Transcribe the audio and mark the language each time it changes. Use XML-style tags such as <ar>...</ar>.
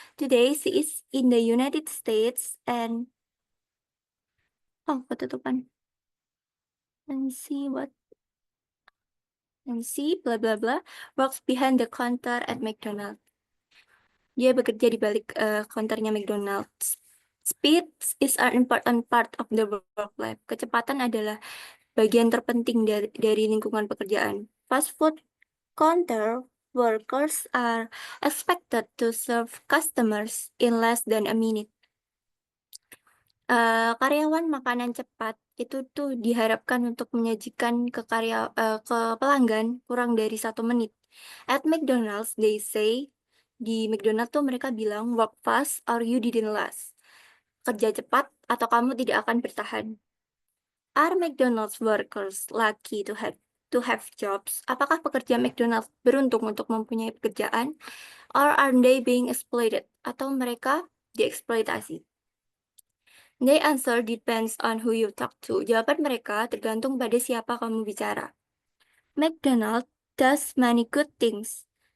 <en>Today, she is in the United States and...</en> <id>Oh, ketutupan.</id> <en>And she, bla bla bla, works behind the counter at McDonald's.</en> <id>Dia bekerja di balik counternya McDonald's.</id> <en>Speed is an important part of the work life.</en> <id>Kecepatan adalah bagian terpenting dari lingkungan pekerjaan.</id> <en>Fast food counter workers are expected to serve customers in less than a minute.</en> <id>Karyawan makanan cepat itu tuh diharapkan untuk menyajikan ke pelanggan kurang dari 1 menit.</id> <en>At McDonald's, they say,</en> <id>di McDonald's tuh mereka bilang,</id> <en>work fast or you didn't last.</en> <id>Kerja cepat atau kamu tidak akan bertahan.</id> <en>Are McDonald's workers lucky to have jobs?</en> <id>Apakah pekerja McDonald's beruntung untuk mempunyai pekerjaan?</id> <en>Or are they being exploited?</en> <id>Atau mereka dieksploitasi?</id> <en>They answer depends on who you talk to.</en> <id>Jawaban mereka tergantung pada siapa kamu bicara.</id> <en>McDonald's does many good things.</en>